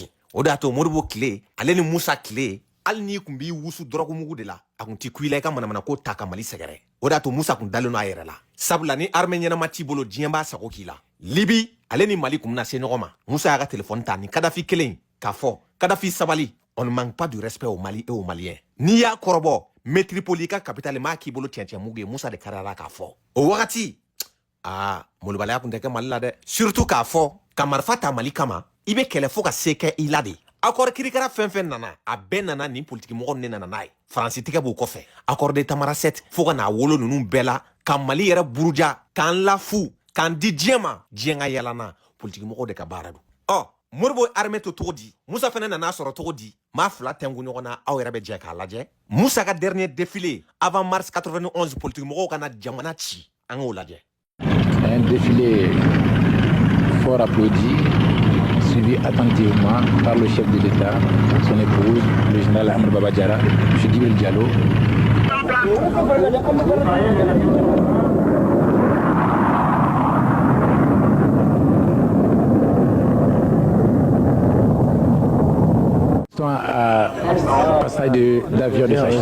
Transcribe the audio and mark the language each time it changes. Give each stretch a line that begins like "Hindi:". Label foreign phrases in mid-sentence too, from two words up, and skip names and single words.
Bambara: O de y'a to Modibo tile, ale ni Musa tile, hali n'i kun b'i wusu dɔrɔgu mugu de la, a kun t'i ku i la i ka manamana ko ta ka Mali sɛgɛrɛ. O de y'a to Musa kun dalen no a yɛrɛ la. Sabula ni armée ɲɛnama t'i bolo, diɲɛ b'a sago k'i la. Libi, ale ni Mali kun bɛna se ɲɔgɔn ma. Musa y'a ka téléphone ta ni Kadafi kelen k'a fɔ, Kadafi sabali,
French: on ne manque pas du respect au Mali et aux Maliens.
Bambara: N'i y'a kɔrɔbɔ, Métropole ka capitale m'a k'i bolo cɛncɛn mugu ye, Musa de kariya k'a fɔ. O wagati, molobaliya kun tɛ kɛ Mali la dɛ. Surtout k'a fɔ, ka marifa ta Mali kama, i bɛ kɛlɛ fo ka se kɛ i la de. Accord kirikara fɛn fɛn nana, a bɛɛ nana ni politique mɔgɔ ne nana n'a ye. Faransi tigɛ b'o kɔfɛ. Accord de Tamaracet fo ka n'a wolo ninnu bɛɛ la, ka Mali yɛrɛ buruja, k'an lafu, k'an di diɲɛ ma, diɲɛ ka yala na, politique mɔgɔw de ka baara don. Modibo armée to cogo di? Musa fana nana sɔrɔ cogo di? Maa fila tɛngu ɲɔgɔn na, aw yɛrɛ bɛ jɛ k'a lajɛ. Musa ka
French: dernier défilé avant mars 91
Bambara: politique mɔgɔw kana jamana ci. An k'o lajɛ.
French: Un défilé fort applaudi, suivi attentivement par le chef de l'État, son épouse, le général Ahmed Baba Diarra, M. Djibril Diallo. À passage d'avion de chasse.